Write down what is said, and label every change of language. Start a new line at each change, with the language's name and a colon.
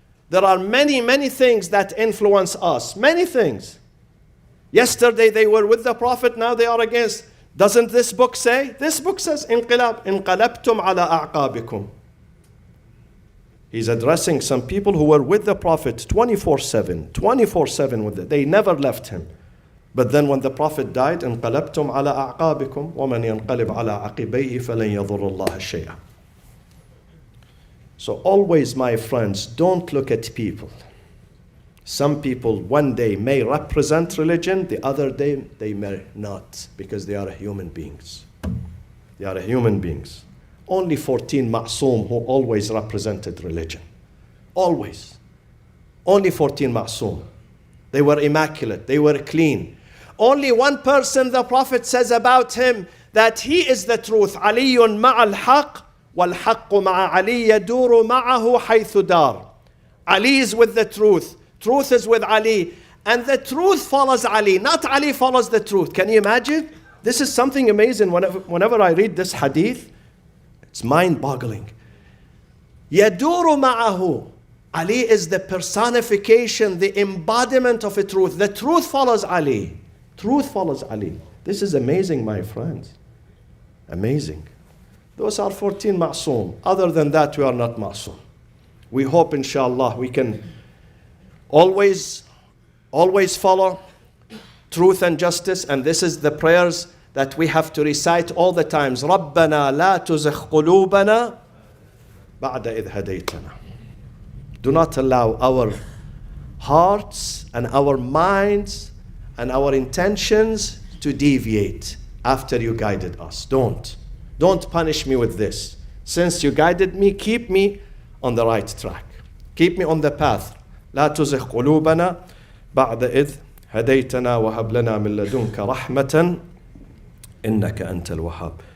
English: There are many, many things that influence us, many things. Yesterday they were with the Prophet, now they are against. Doesn't this book say? This book says,
Arabic: انقلبتم على أعقابكم.
English: He's addressing some people who were with the Prophet 24/7 with it. They never left him. But then when the Prophet died,
Arabic: انقلبتم على أعقابكم ومن ينقلب على عقبيه فلن يضر الله شيئا.
English: So always, my friends, don't look at people. Some people one day may represent religion, the other day they may not, because they are human beings. They are human beings. Only 14 ma'soom who always represented religion. Always. Only 14 ma'soom. They were immaculate. They were clean. Only one person the Prophet says about him that he is the truth.
Arabic: علي مع الحق والحق مع علي يدور معه حيث دار.
English: Ali is with the truth. Truth is with Ali. And the truth follows Ali. Not Ali follows the truth. Can you imagine? This is something amazing. Whenever I read this hadith, it's mind-boggling.
Arabic: يدور معه.
English: Ali is the personification, the embodiment of a truth. The truth follows Ali. Truth follows Ali. This is amazing, my friends. Amazing. Those are 14 ma'soom. Other than that, we are not ma'soom. We hope, inshallah, we can always follow truth and justice. And this is the prayers that we have to recite all the times.
Arabic: رَبَّنَا لَا تُزِغْ قُلُوبَنَا بَعْدَ إِذْ هَدَيْتَنَا.
English: Do not allow our hearts and our minds and our intentions to deviate after you guided us. Don't punish me with this. Since you guided me, keep me on the right track. Keep me on the path.
Arabic: لا تزغ قلوبنا بعد إذ هديتنا وهب لنا من لدنك رحمة إنك أنت الوهاب.